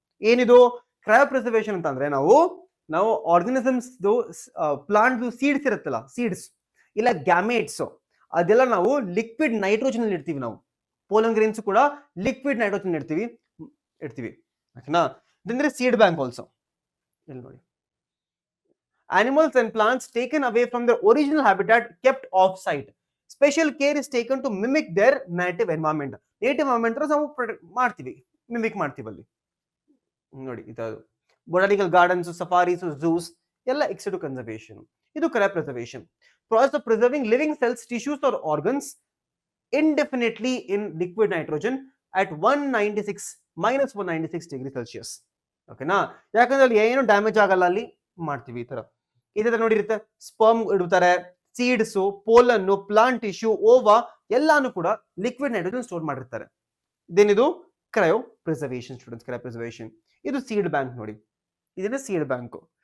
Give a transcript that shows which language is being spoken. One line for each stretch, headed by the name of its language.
Kannada: ಏನಿದು cryo preservation ಅಂತ ಅಂದ್ರೆ ನಾವು ಆರ್ಗನಿಸಮ್ಸ್ ಪ್ಲಾಂಟ್ ಸೀಡ್ಸ್ ಇರುತ್ತಲ್ಲ, ಸೀಡ್ಸ್ ಇಲ್ಲ ಗ್ಯಾಮೇಟ್ಸ್, ಅದೆಲ್ಲ ನಾವು ಲಿಕ್ವಿಡ್ ನೈಟ್ರೋಜನ್ ಅಲ್ಲಿ ಇಡ್ತೀವಿ. ನಾವು ಪೋಲನ್ ಗ್ರೇನ್ಸ್ ಕೂಡ ಲಿಕ್ವಿಡ್ ನೈಟ್ರೋಜನ್ ಇಡ್ತೀವಿ. ಓಕೆನಾ, ಇದಂದ್ರೆ ಸೀಡ್ ಬ್ಯಾಂಕ್ ಆಲ್ಸೋ. ಇಲ್ಲಿ ನೋಡಿ,
English: animals and plants taken away from their original habitat kept off site. Special care is taken to mimic their native environment.
Kannada: Native environment ನಾವು ಮಾಡ್ತೀವಿ, ಮಿಮಿಕ್ ಮಾಡ್ತೀವಿ ಅಲ್ಲಿ ನೋಡಿ. ಇದು ಬೊಟಾನಿಕಲ್ ಗಾರ್ಡನ್ಸ್, ಸಫಾರೀಸ್, ಝೂಸ್ ಎಲ್ಲ ಎಕ್ಸ್ ಸಿಟು ಕನ್ಸರ್ವೇಷನ್. ಇದು cryo preservation,
English: process of preserving living cells, tissues or organs indefinitely in liquid nitrogen at -196 degree Celsius.
Kannada: ಓಕೆನಾ, ಯಾಕಂದ್ರೆ ಅಲ್ಲಿ ಏನು ಡ್ಯಾಮೇಜ್ ಆಗಲ್ಲ, ಅಲ್ಲಿ ಮಾಡ್ತೀವಿ. ಈ ತರ ಇದೇ ನೋಡಿರುತ್ತೆ, ಸ್ಪರ್ಮ್ ಇಡ್ತಾರೆ, ಸೀಡ್ಸ್, ಪೋಲನ್ನು, ಪ್ಲಾಂಟ್ ಟಿಶ್ಯೂ, ಓವಾ ಎಲ್ಲಾನು ಕೂಡ ಲಿಕ್ವಿಡ್ ನೈಟ್ರೋಜನ್ ಸ್ಟೋರ್ ಮಾಡಿರ್ತಾರೆ. ಇದೇನಿದು cryo preservation students, cryo preservation. ಇದು ಸೀಡ್ ಬ್ಯಾಂಕ್ ನೋಡಿ, ಇದನ್ನ ಸೀಡ್ ಬ್ಯಾಂಕ್.